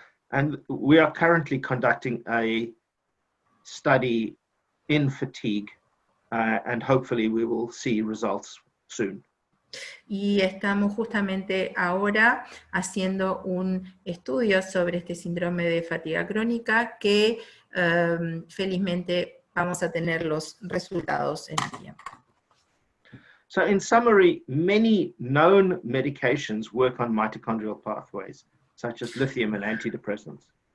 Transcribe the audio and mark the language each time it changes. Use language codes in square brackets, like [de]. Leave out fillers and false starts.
[en] And we are currently conducting a study in fatigue, and hopefully we will see results soon. [es] Y estamos justamente ahora haciendo un estudio sobre este síndrome de fatiga crónica que felizmente vamos a tener los resultados en el tiempo. [en] So in summary, many known medications work on mitochondrial pathways, such as lithium and antidepressants.